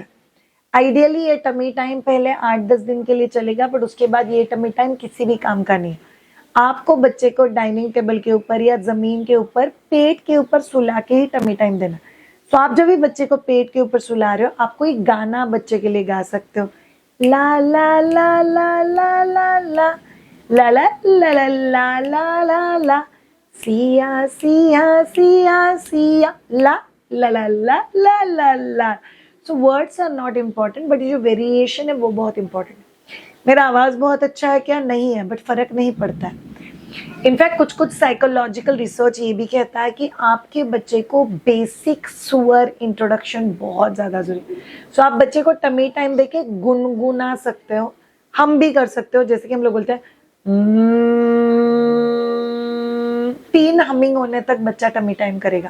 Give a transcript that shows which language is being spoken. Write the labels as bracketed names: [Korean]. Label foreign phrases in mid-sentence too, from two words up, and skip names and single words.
[Hindi] आइडियली ये [English] tummy time [Hindi] पहले 8-10 दिन के लिए चलेगा, बट उसके बाद ये [English] tummy time [Hindi] किसी भी काम का नहीं। आपको बच्चे को डाइनिंग टेबल के ऊपर या जमीन के ऊपर, पेट के ऊपर सुला के ही [English] tummy time [Hindi] देना। सो आप जब भी बच्चे को पेट के ऊपर सुला रहे हो, आप कोई गाना बच्चे के लिए गा सकते हो, ला ला ला ला ला ला ला ला ला ला ला ला ला ला ला, सिया सिया सिया सिया, ला ला ला ला ला ला ला। [English] so words are not important, [Hindi] बट ये जो वेरिएशन है वो बहुत इंपॉर्टेंट है। मेरा आवाज बहुत अच्छा है क्या, नहीं है, बट फर्क नहीं पड़ता है। इनफैक्ट कुछ [English] psychological research [Hindi] ये भी कहता है कि आपके बच्चे को बेसिक स्वर इंट्रोडक्शन बहुत ज्यादा जरूरी है। सो आप बच्चे को [English] tummy time [Hindi] देके गुनगुना सकते हो, हम भी कर सकते हो, जैसे कि हम लोग बोलते हैं 3 हमिंग होने तक बच्चा [English] tummy time [Hindi] करेगा।